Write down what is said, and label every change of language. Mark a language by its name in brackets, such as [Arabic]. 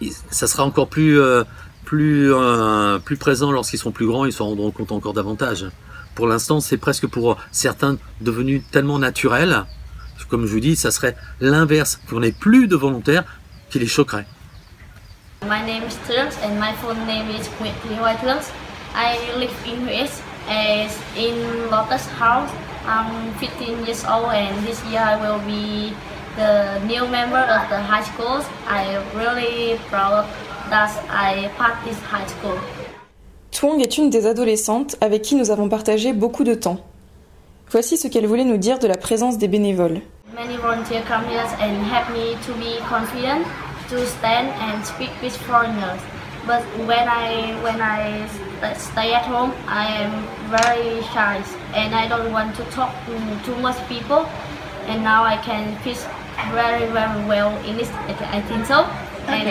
[French] Ça sera encore plus présent lorsqu'ils seront plus grands, ils s'en rendront compte encore davantage. Pour l'instant, c'est presque pour certains devenu tellement naturel, comme je vous dis, ça serait l'inverse, qu'on n'ait plus de volontaires qui les choquerait. [English] My name is Trunks and my full name is White Trunks. I live in US as in Lotus House. I'm 15 years old and this year I will be the new member of the high school. I'm really proud that I part this high school. [French] Thuong est une des adolescentes avec qui nous avons partagé beaucoup de temps. Voici ce qu'elle voulait nous dire de la présence des bénévoles. [English] Many volunteers come here and help me to be confident, to stand and speak with foreigners. But when I stay at home, I am very shy and I don't want to talk to too much people. And now I can speak very well English. I think so. Okay.